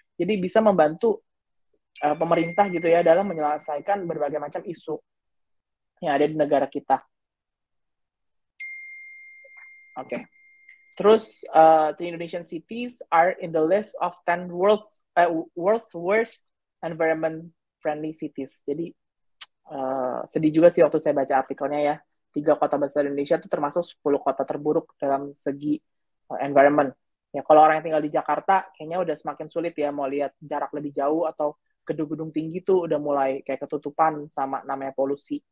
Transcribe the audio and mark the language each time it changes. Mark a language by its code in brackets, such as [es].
[id] Jadi bisa membantu pemerintah gitu ya dalam menyelesaikan berbagai macam isu yang ada di negara kita. Oke. Terus, [en] the Indonesian cities are in the list of 10 world's worst environment-friendly cities. [id] Jadi, sedih juga sih waktu saya baca artikelnya ya. 3 kota besar Indonesia itu termasuk 10 kota terburuk dalam segi environment. Ya, kalau orang yang tinggal di Jakarta, kayaknya udah semakin sulit ya mau lihat jarak lebih jauh atau gedung-gedung tinggi tuh udah mulai kayak ketutupan sama namanya polusi.